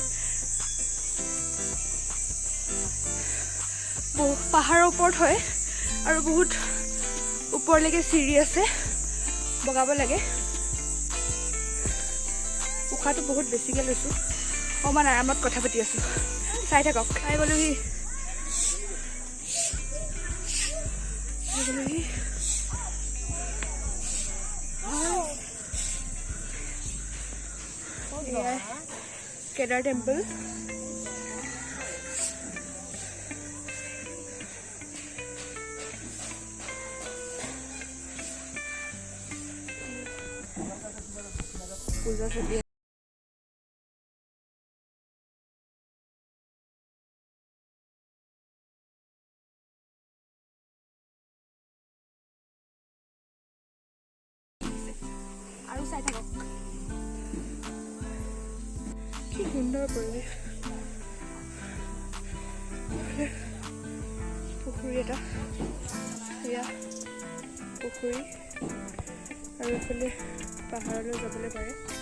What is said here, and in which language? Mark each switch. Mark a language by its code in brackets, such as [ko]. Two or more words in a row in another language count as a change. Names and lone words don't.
[as] পাহাৰৰ ওপৰত হয় আৰু বহুত ওপৰলৈকে চিৰি আছে বগাব লাগে উশাহটো বহুত বেছিকৈ লৈছোঁ অকণমান আৰামত কথা পাতি আছোঁ চাই থাকক খাই গ'লোহি কেদাৰ টেম্পল পূজা চলি আৰু চাই থাকক কি সুন্দৰ পৰিৱেশ পুখুৰী এটা এয়া পুখুৰী আৰু এইফালে পাহাৰলৈ যাবলৈ পাৰে